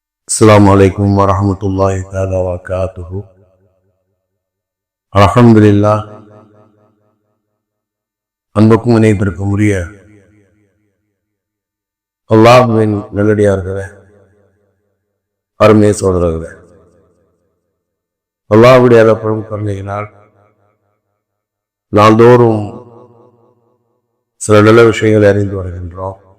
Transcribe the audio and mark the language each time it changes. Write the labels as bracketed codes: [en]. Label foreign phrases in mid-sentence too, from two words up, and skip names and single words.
[ar] السلام عليكم ورحمة الله تعالى وبركاته. الحمد لله. [ta] அன்புக்கும் இணைப்பிற்கும் உரிய அல்லாஹ்வின் நல்லடியார்களே, அருமை சோதரர்களே, அல்லாஹ்வுடைய அருளும் கருணையினால் நாள்தோறும் சில நல்ல விஷயங்களை அறிந்து வருகின்றோம்.